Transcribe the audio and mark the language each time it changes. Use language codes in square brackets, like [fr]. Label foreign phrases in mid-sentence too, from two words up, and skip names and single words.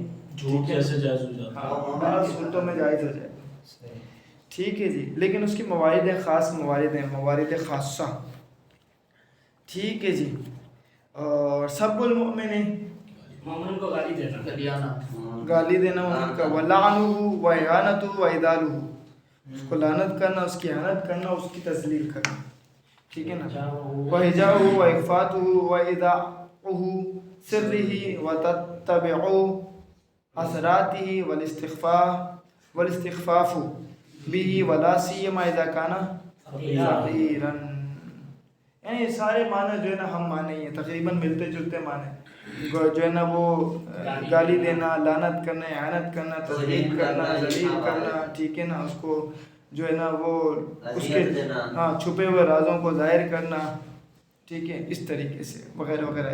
[ur] جھوٹ کیسے جائز ہو جاتا ہے. ہاں بعض صورتوں میں جائز ہو جائے گا. ٹھیک ہے جی، لیکن اس کی موارد خاص موارد ہیں، موارد خاصہ. ٹھیک ہے جی. اور [ar] سب المؤمن، [ur] مومن کو گالی دینا، گالی دینا مومن کا، [ar] ولعنہ و اہانتہ و ادالہ، [ur] اس کو لعنت کرنا، اس کی اہانت کرنا، اس کی تذلیل کرنا. ٹھیک ہے نا. [ar] وحجاؤہ و اخفاتہ و اذاعہ سرہ و تتبع اثراتہ والاستخفاف به ولا سیما اذا کان فقیرا. [ur] یعنی سارے معنی جو ہے نا ہم معنی ہیں، تقریباً ملتے جلتے معنی. جو ہے نا وہ گالی دینا، لعنت کرنا، اعانت کرنا، تذلیل کرنا، ذلیل کرنا، ٹھیک ہے نا، اس کو جو ہے نا وہ اس کے ہاں چھپے ہوئے رازوں کو ظاہر کرنا، ٹھیک ہے، اس طریقے سے وغیرہ وغیرہ.